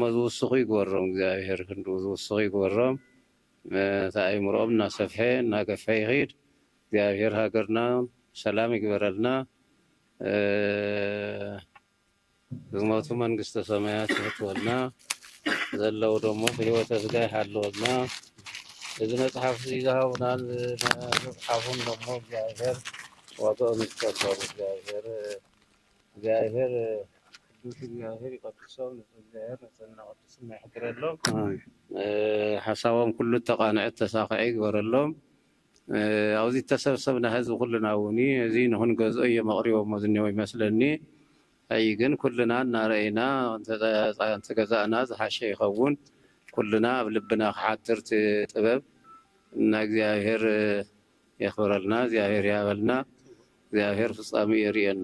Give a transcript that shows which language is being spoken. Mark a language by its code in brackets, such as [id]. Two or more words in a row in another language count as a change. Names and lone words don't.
[ti] ዝውስኹ ይግበሮም። እግዚኣብሔር ክንዱ ዝውስኹ ይግበሮም። ተኣእምሮኦም እናሰፍሐ እናገፍሐ ይኸይድ። እግዚኣብሔር ሃገርና ሰላም ይግበረልና። ዝሞቱ መንግስተ ሰማያት ይህትወልና ዘለው ደግሞ በህይወተ ስጋ ይሃለወልና እዚ መጽሐፍ ዝሃቡናን መጽሐፉን ደግሞ [am] እግዚአብሔር ዋጋውን ይስጠው። [ti] እግዚአብሔር ቅዱስ እግዚአብሔር ይቀድሶም እግዚአብሔር ነጽና ቅዱስና ይሕድረሎም ሓሳቦም ኩሉ ተቃንዕት ተሳኺዒ ይግበረሎም። ኣብዚ ተሰብሰብና ህዝቢ ኩልና እውን እዚ ንክንገዝኦ እዮም ኣቕሪቦሞ ዝኒሄው ይመስለኒ። ኣይ ግን ኩልና እናረአና እንተገዛእና ዝሓሸ ይኸውን። ኩልና ኣብ ልብና ክሓድር ጥበብ እና እግዚአብሔር የኽብረልና፣ እግዚአብሔር ያበልና፣ እግዚአብሔር ፍጻሜ የርየና።